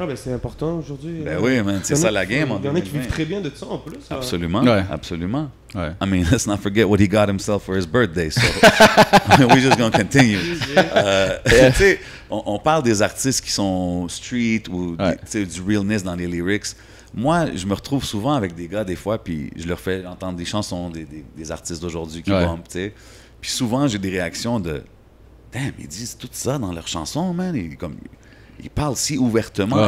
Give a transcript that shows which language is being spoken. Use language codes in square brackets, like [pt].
[fr] Ah, ben c'est important aujourd'hui. Ben oui, man, c'est ça la game. Il y en a qui vivent très bien de ça en plus. Absolument, absolument. Ouais. [en] I mean, let's not forget what he got himself for his birthday, so we're just going to continue. [fr] Tu sais, on parle des artistes qui sont street ou du realness dans les lyrics. Moi, je me retrouve souvent avec des gars, des fois, puis je leur fais entendre des chansons des artistes d'aujourd'hui qui bumpent, tu sais. Puis souvent, j'ai des réactions de « Damn, ils disent tout ça dans leurs chansons, man. » Ils parlent si ouvertement.